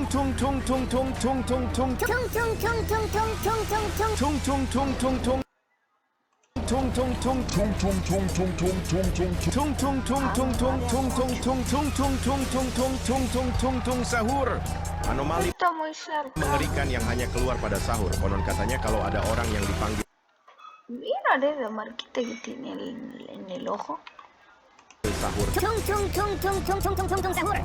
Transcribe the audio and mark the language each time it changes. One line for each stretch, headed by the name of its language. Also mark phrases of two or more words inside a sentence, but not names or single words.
Indonesian: Sahur. Anomali mengerikan yang hanya keluar pada sahur. Konon katanya kalau ada orang yang dipanggil
Spanish: Mira de marquita que tiene en el ojo.
Indonesian: sahur. Sahur.